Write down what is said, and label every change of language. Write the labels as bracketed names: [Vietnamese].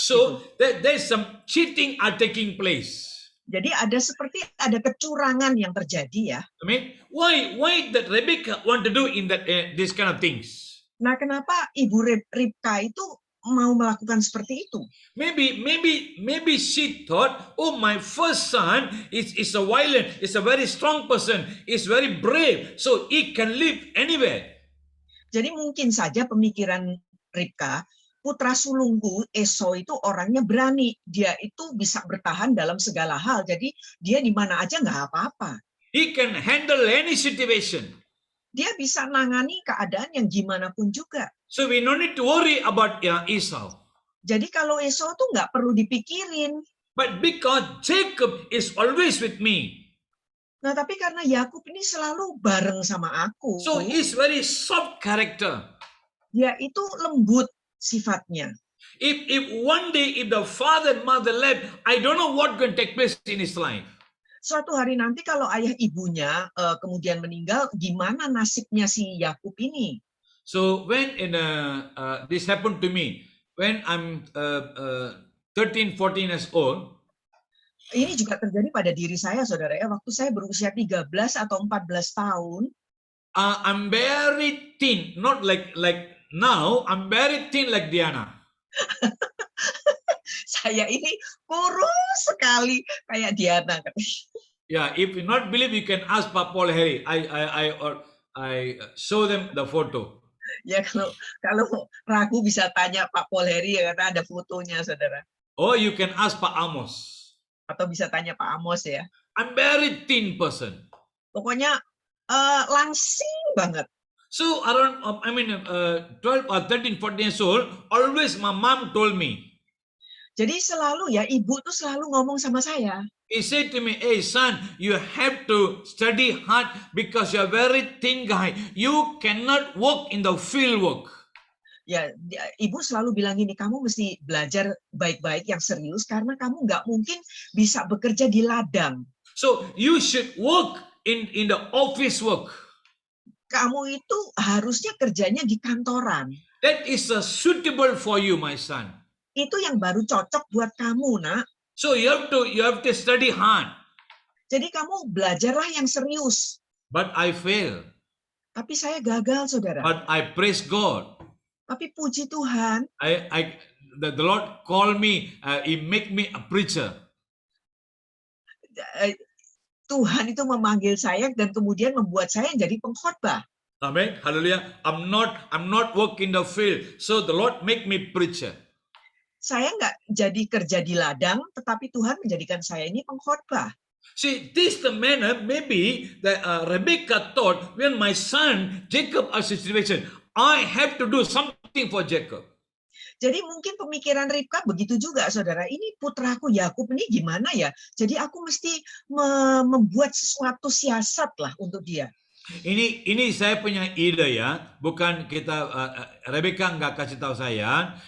[English] So there's some cheating are taking place. [Indonesian] Jadi ada kecurangan yang terjadi ya. Amin. [English] Why that Rebecca want to do in that this kind of things? [Indonesian] Nah, kenapa Ibu Ribka itu mau melakukan seperti itu? [English] Maybe she thought, oh, my first son is a violent, is a very strong person, is very brave, so he can live anywhere. [Indonesian] Jadi mungkin saja pemikiran Ribka, putra sulungku Esau itu orangnya berani, dia itu bisa bertahan dalam segala hal, jadi dia di mana aja nggak apa-apa. [English] He can handle any situation. [Indonesian] Dia bisa nangani keadaan yang gimana pun juga. [English] So we no need to worry about Esau. [Indonesian] Jadi kalau Esau tuh nggak perlu dipikirin. [English] But because Jacob is always with me. [Indonesian] Nah, tapi karena Yakub ini selalu bareng sama aku. [English] So he's very soft character. [Indonesian] Dia itu lembut sifatnya. [English] If one day if the father and mother left, I don't know what going to take place in his life. [Indonesian] Suatu hari nanti kalau ayah ibunya kemudian meninggal, gimana nasibnya si Yakub ini? [English] So when this happened to me, when I'm 13, 14 years old, [Indonesian] Ini juga terjadi pada diri saya, saudara ya. Waktu saya berusia 13 atau 14 tahun, [English] I'm very thin, not like now. I'm very thin like Diana. [Indonesian] saya ini kurus sekali kayak Diana. [English] Yeah, if you not believe, you can ask Pak Paul Harry. I show them the photo. [Indonesian] Ya kalau ragu bisa tanya Pak Paul Harry ya, karena ada fotonya, saudara. [English] Or you can ask Pak Amos. [Indonesian] Atau bisa tanya Pak Amos ya. [English] I'm very thin person. [Indonesian] Pokoknya langsing banget. [English] So around 12 or 13, 14 years old, always my mom told me. [Indonesian] Jadi selalu ya, ibu tuh selalu ngomong sama saya. [English] He said to me, "Hey son, you have to study hard because you're a very thin guy. You cannot work in the field work." [Indonesian] Ya, ibu selalu bilang gini, kamu mesti belajar baik-baik yang serius karena kamu nggak mungkin bisa bekerja di ladang. [English] So you should work in the office work. [Indonesian] Kamu itu harusnya kerjanya di kantoran. [English] That is suitable for you, my son. [Indonesian] Itu yang baru cocok buat kamu, nak. [English] So you have to study hard. [Indonesian] Jadi kamu belajarlah yang serius. [English] But I fail. [Indonesian] Tapi saya gagal, saudara. [English] But I praise God. [Indonesian] Tapi puji Tuhan, [English] The Lord called me. He make me a preacher. [Indonesian] Tuhan itu memanggil saya dan kemudian membuat saya jadi pengkhotbah. [English] Amen. Hallelujah. I'm not working the field. So the Lord make me preacher. [Indonesian] Saya nggak jadi kerja di ladang, tetapi Tuhan menjadikan saya ini pengkhotbah. [English] See, this the manner maybe that Rebecca thought when my son Jacob has a situation, I have to do something for Jacob. [Indonesian] Jadi mungkin pemikiran Ribka begitu juga, saudara. Ini putraku Yakub ini gimana ya? Jadi aku mesti membuat sesuatu siasat lah untuk dia. Ini saya punya ide ya, bukan kita Rebecca nggak kasih tahu saya.